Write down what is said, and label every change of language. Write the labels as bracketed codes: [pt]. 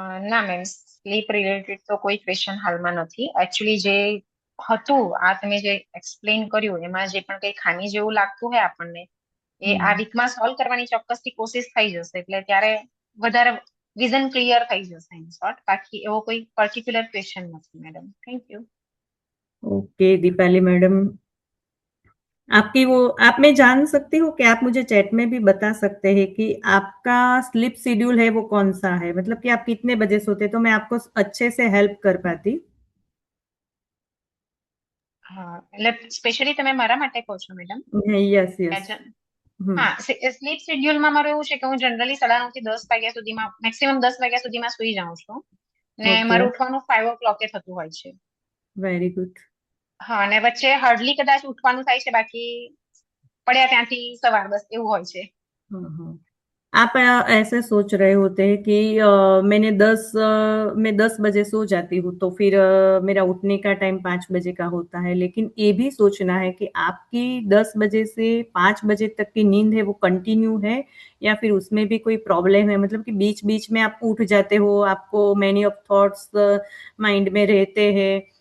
[gu] ના ma'am, slip related તો કોઈ ક્વેશ્ચન હાલમાં નથી. એકચ્યુઅલી જે હતું આ તમે જે એક્સપ્લેન કર્યું એમાં જે પણ કઈ ખામી જેવું લાગતું હોય આપણને એ આ વીકમાં સોલ્વ કરવાની ચોક્કસથી કોશિશ થઈ જશે, એટલે ત્યારે વધારે વિઝન ક્લિયર થઈ જશે ઇન શોર્ટ. બાકી એવો કોઈ પર્ટિક્યુલર ક્વેશ્ચન નથી madam. Thank you. [hi] Okay Deepali madam, आपकी वो आप मैं जान सकती हूँ कि आप मुझे चैट में भी बता सकते हैं कि आपका स्लीप शेड्यूल है वो कौन सा है, मतलब कि आप कितने बजे सोते, तो मैं आपको अच्छे से हेल्प कर पाती। [gu] હા એટલે સ્પેશિયલી તમે મારા માટે કહો છો મેડમ? [en] Yes yes. Hmm. [gu] હા, સ્લીપ શેડ્યુલમાં મારું એવું છે કે હું જનરલી 9:30 થી 10 વાગ્યા સુધીમાં, મેક્સિમમ 10 વાગ્યા સુધીમાં સુઈ જાઉં છું ને [en] okay, [gu] મારું ઉઠવાનું [en] 5 o'clock [gu] થતું હોય છે. [en] Very good. [gu] હા, અને વચ્ચે હાર્ડલી કદાચ ઉઠવાનું થાય છે, બાકી પડ્યા ત્યાંથી સવાર, બસ એવું હોય છે. [hi] हाँ हाँ। आप ऐसे सोच रहे होते हैं कि मैं 10 बजे सो जाती हूँ तो फिर मेरा उठने का टाइम 5 बजे का होता है, लेकिन ये भी सोचना है कि आपकी 10 बजे से 5 बजे तक की नींद है वो कंटिन्यू है या फिर उसमें भी कोई प्रॉब्लम है, मतलब कि बीच-बीच में आप उठ जाते हो, आपको [en] many of thoughts [hi] माइंड में रहते हैं।